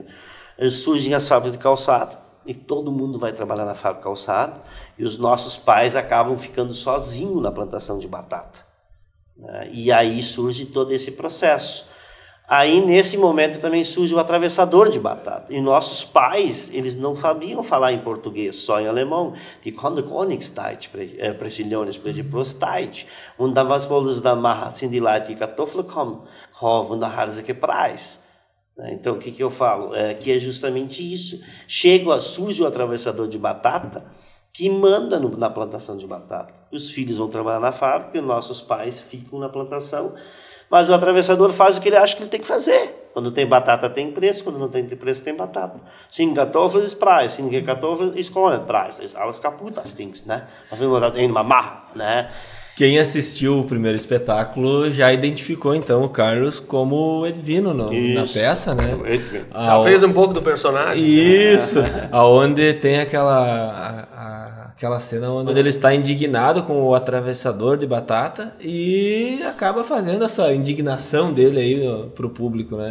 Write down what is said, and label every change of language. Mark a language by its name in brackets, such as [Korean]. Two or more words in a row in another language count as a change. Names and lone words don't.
[Portuguese] Surgem as fábricas de calçado, e todo mundo vai trabalhar na fábrica de calçado, e os nossos pais acabam ficando sozinhos na plantação de batata, né? E aí surge todo esse processo. Aí, nesse momento, também surge o atravessador de batata. E nossos pais, eles não sabiam falar em português, só em alemão. [German] Die konnten gar nicht sprechen, sprechen bloß Deutsch. Und dann was wollen sie dann machen? Sind die Leute die Kartoffeln kaufen und dann haben sie Preis. [Portuguese] Então, o que eu falo? Que é justamente isso. Surge o atravessador de batata, que manda na plantação de batata. Os filhos vão trabalhar na fábrica e nossos pais ficam na plantação. Mas o atravessador faz o que ele acha que ele tem que fazer. Quando tem batata, tem preço. Quando não tem preço, tem batata. [German] Sem Kartoffeln ist Preis. Sem Kartoffeln ist kein Preis. Ist alles kaputt, das Dings, [Portuguese] né? Nós vimos em uma marra, né? Quem assistiu o primeiro espetáculo já identificou, então, o Carlos como Edvino na peça, né? Já fez um pouco do personagem. Isso, aonde tem aquela cena onde ele está indignado com o atravessador de batata e acaba fazendo essa indignação dele aí pro público, né?